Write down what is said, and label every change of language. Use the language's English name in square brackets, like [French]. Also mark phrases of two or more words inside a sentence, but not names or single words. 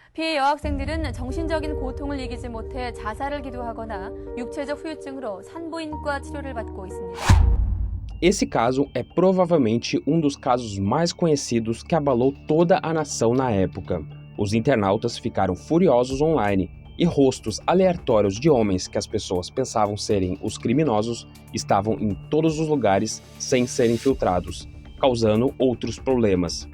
[Korean] 피해 여학생들은 정신적인 고통을 이기지 못해 자살을 기도하거나 육체적 후유증으로 산부인과 치료를 받고 있습니다. [Portuguese] Esse caso é provavelmente um dos casos mais conhecidos que abalou toda a nação na época. Os internautas ficaram furiosos online e rostos aleatórios de homens que as pessoas pensavam serem os criminosos estavam em todos os lugares sem serem filtrados, causando outros problemas.